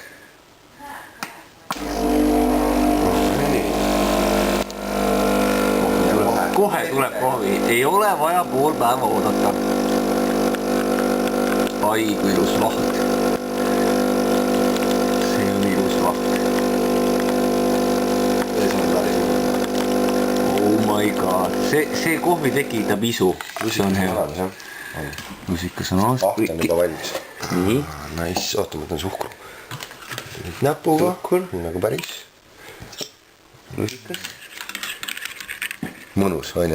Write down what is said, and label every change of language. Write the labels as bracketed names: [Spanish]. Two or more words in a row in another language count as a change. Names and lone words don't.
[Estonian] Kohe tuleb kohvi, ei ole vaja pool päeva oodata. Ai, kui ilus vaht. See on ilus vaht. [English] Oh my god, [Estonian] see kohvi tekitab isu. See on hea. Lusikas on aast. Vaht on juba valmis. Nii. Nice, oota, ma võtan suhkru. Näpuga, nagu päris. Lusikas. Mõnus, on ju?